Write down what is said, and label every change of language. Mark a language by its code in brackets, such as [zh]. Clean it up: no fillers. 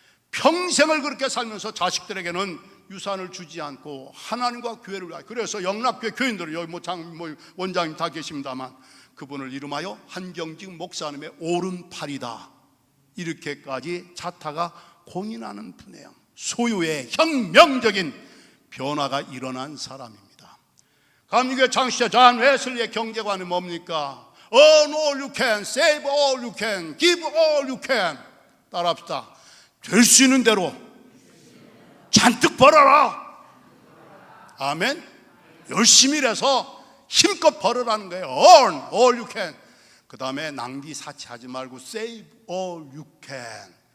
[ko] 평생을 그렇게 살면서 자식들에게는 유산을 주지 않고 하나님과 교회를 위하여, 그래서 영락교회 교인들은 여기 원장님 다 계십니다만 그분을 이름하여 한경직 목사님의 오른팔이다 이렇게까지 자타가 공인하는 분이에요. 소유의 혁명적인 변화가 일어난 사람입니다. 감리교회 창시자 존 웨슬리의 경제관은 뭡니까? [en] Earn all you can, save all you can, give all you can. [ko] 따라합시다. 될 수 있는 대로 잔뜩 벌어라. 아멘. 열심히 일해서 힘껏 벌으라는 거예요. [en] Earn all you can. [ko] 그 다음에 낭비 사치하지 말고 [en] save all you can.